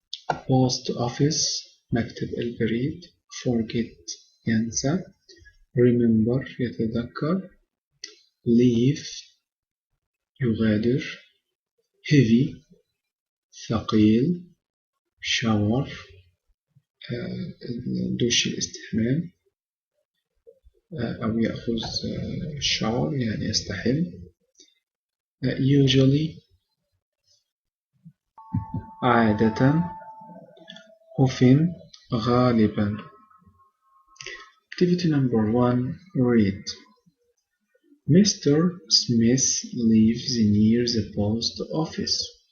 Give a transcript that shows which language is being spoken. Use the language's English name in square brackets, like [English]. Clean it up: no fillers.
[English] Post office, مكتب البريد. Forget, ينسى. Remember, يتذكر. Leave, يغادر. Heavy, ثقيل. [Arabic] Shower, دوش الاستحمام أو يأخذ shower يعني يستحم. [English] Usually, عادة. Often, غالبا. Activity number 1. Read. Mr. Smith lives near the post office.